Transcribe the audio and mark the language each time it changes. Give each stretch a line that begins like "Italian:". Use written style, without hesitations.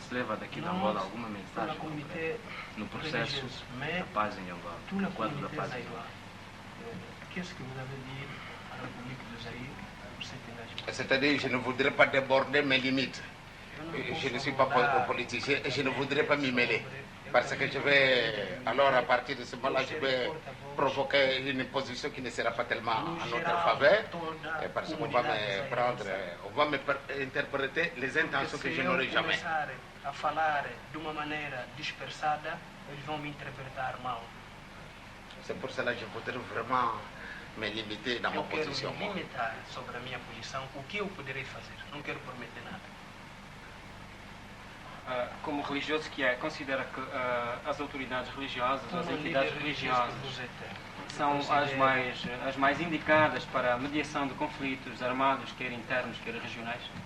Portuguese: Se leva daqui de Angola alguma mensagem concreta no processo da paz em Angola, no quadro da paz em Angola?
French: Qu'est-ce que vous avez dit à la République de Zaïre pour cet engagement? C'est-à-dire, je ne voudrais pas déborder mes limites. Je ne suis pas politicien et je ne voudrais pas m'y mêler. Parce que je vais, alors à partir de ce moment-là, je vais provoquer une position qui ne sera pas tellement en notre faveur. Parce qu'on va me prendre, on va me interpréter les intentions que je n'aurai jamais.
Portuguese: A falar de uma maneira dispersada, eles vão me interpretar mal.
French: C'est pour cela que je voudrais vraiment me limiter dans ma position.
Portuguese: Eu quero me limitar sobre a minha posição, o que eu poderei fazer. Não quero prometer nada. Como religioso que é, considera que as autoridades religiosas, as entidades religiosas, são as mais indicadas para a mediação de conflitos armados, quer internos, quer regionais?